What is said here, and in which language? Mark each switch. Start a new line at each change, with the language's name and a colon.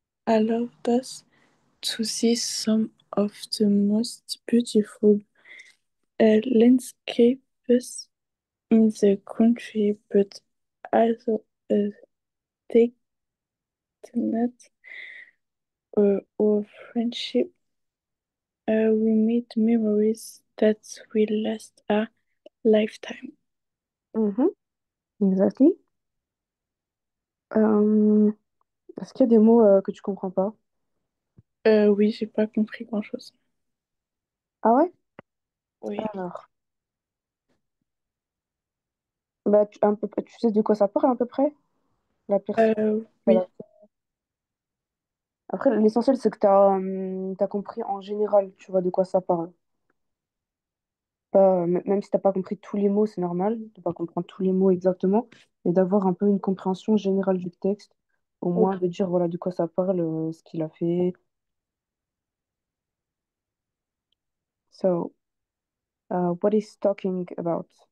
English: allowed us to see some of the most beautiful landscapes in the country, but also a testament of friendship. We made memories that will last a lifetime. Mhm, exactly.
French: Euh, Est-ce qu'il y a des mots que tu comprends pas? Oui, j'ai pas compris grand-chose. Ah ouais? Oui. Alors, bah, tu sais de quoi ça parle à peu près? La personne. Oui. Après, l'essentiel, c'est que t'as compris en général, tu vois, de quoi ça parle. Pas, même si t'as pas compris tous les mots, c'est normal de pas comprendre tous les mots exactement, mais d'avoir un peu une compréhension générale du texte, au Ok. moins de dire voilà de quoi ça parle, ce qu'il a fait.
English: So, what is talking about?